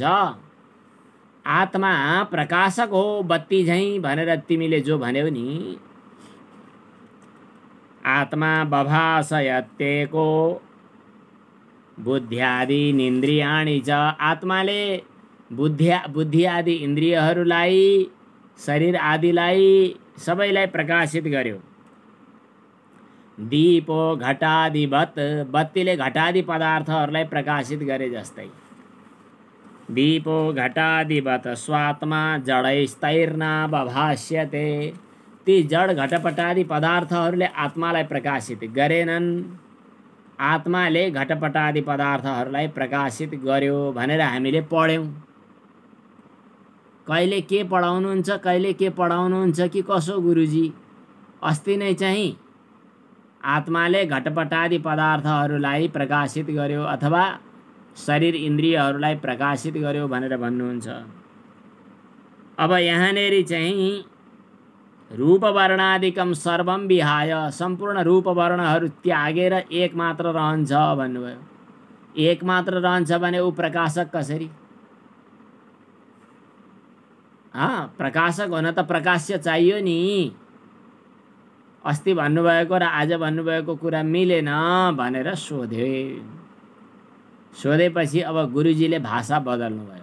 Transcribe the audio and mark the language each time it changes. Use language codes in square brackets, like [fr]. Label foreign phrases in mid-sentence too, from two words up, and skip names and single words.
[ne] आत्मा प्रकाशक हो बत्ती झैँ भनेर तिमीले जो भन्यौ नि, [sa] आत्मा बभासयत्येको बुद्ध्यादीनिन्द्रियाणि च। [ne] आत्माले बुद्धि आदि इन्द्रियहरूलाई, शरीर आदिलाई सबैलाई प्रकाशित गर्यो। [sa] दीपो घटादिवत, [ne] बत्तीले घटादि पदार्थहरूलाई प्रकाशित गरे जस्तै। [sa] दीपो घटादिवत स्वात्मा जडैस्तैर्ना बभाष्यते। [ne] ती जड घटपटादि पदार्थहरूले आत्मालाई प्रकाशित गरेनन्, आत्माले घटपटादि पदार्थहरूलाई प्रकाशित गर्यो भनेर हामीले पढ्यौँ। कहिले के पढाउनुहुन्छ, कहिले के पढाउनुहुन्छ कि कसो गुरुजी? अस्ति नै चाहिँ आत्माले घटपटादि पदार्थहरूलाई प्रकाशित गर्यो अथवा शरीर इन्द्रियहरूलाई प्रकाशित गर्यो भनेर भन्नुहुन्छ। अब यहाँनेरि चाहिँ [sa] रूप वर्णादिकम सर्वम विहाय, [ne] सम्पूर्ण रूप वर्णहरू त्यागेर एक मात्र रहन्छ भन्नुभयो। एक मात्र रहन्छ भने ऊ प्रकाशक कसरी? प्रकाशक हुन त प्रकाश्य चाहियो नि। अस्ति भन्नुभएको र आज भन्नुभएको कुरा मिलेन भनेर सोधेपछि अब गुरुजीले भाषा बदल्नुभयो।